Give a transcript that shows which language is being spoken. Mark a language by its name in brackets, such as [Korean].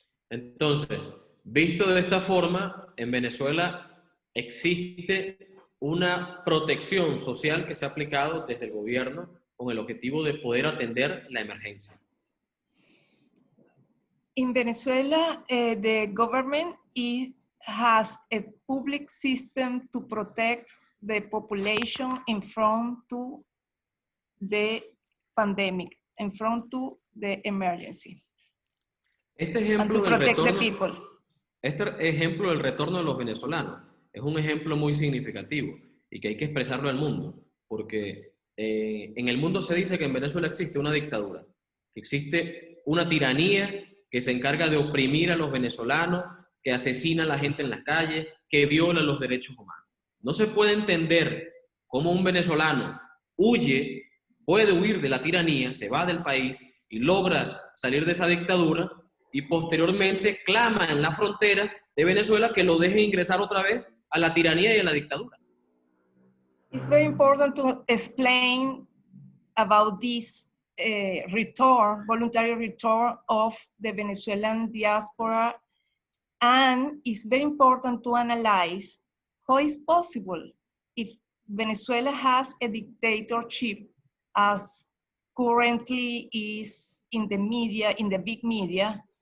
[Spanish] Entonces, visto de esta forma, en Venezuela existe una protección social que se ha aplicado desde el gobierno con el objetivo de poder atender la emergencia. [English] In Venezuela, the government has a public system to protect the population in front to the pandemic, in front to the emergency. [Spanish] Este [English] And to [Spanish] ejemplo, [English] protect the people. [Spanish] Este ejemplo del retorno de los venezolanos es un ejemplo muy significativo y que hay que expresarlo al mundo, porque en el mundo se dice que en Venezuela existe una dictadura, que existe una tiranía que se encarga de oprimir a los venezolanos, que asesina a la gente en las calles, que viola los derechos humanos. No se puede entender cómo un venezolano puede huir de la tiranía, se va del país y logra salir de esa dictadura y posteriormente clama en la frontera de Venezuela que lo dejen ingresar otra vez a la tiranía y a la dictadura. [English] It's very important to explain about this voluntary return of the Venezuelan diaspora, and it's very important to analyze how it's possible if Venezuela has a dictatorship, as currently is in the media, in the big media.